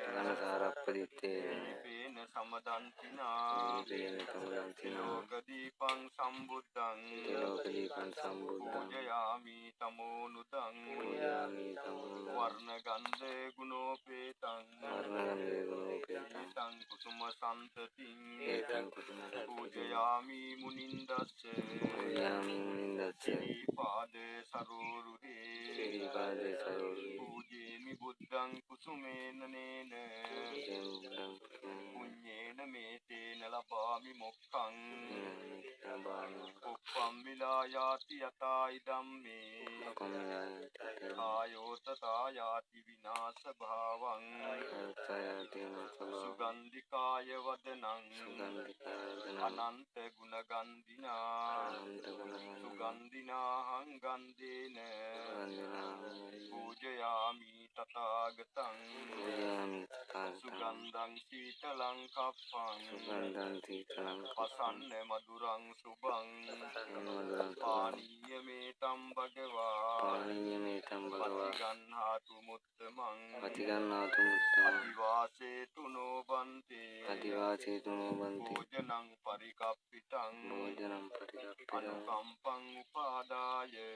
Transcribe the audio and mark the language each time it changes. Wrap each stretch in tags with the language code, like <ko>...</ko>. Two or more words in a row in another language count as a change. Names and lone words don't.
<pi>दीपेन समदन्तिना लोकदीपं सम्बुद्धं पूजयामि तमोनुदं वर्णगन्धे गुणोपेतं तं कुसुमसन्ततिं पूजयामि පූජයාමි මුනින්දස්ස සිරිපාද සරෝරුහේ පූජේමි බුද්ධං කුසුමේන නේන පුඤ්ඤේන මේතේන ලබාමි මොක්ඛං උප්පම්මිලා යාති යතා ඉදම්මේ ආයෝ තථා යාති විනාශ භාවං සුගන්ධිකාය වදනං අනන්ත ගුණ ගන්ධිනා සුගන්ධිනාහං ගන්ධේන පූජයාමි තථාගතං සුගන්ධං සීතලං කප්පං පසන්න මధుරං සුභං පානීය මේතම් භගවා පටිගන්හාතු මුත්තමං අදිවාසේතු නොබන්තේ භෝජනං පරිකප්පිතං අනුකම්පං උපාදාය</pi>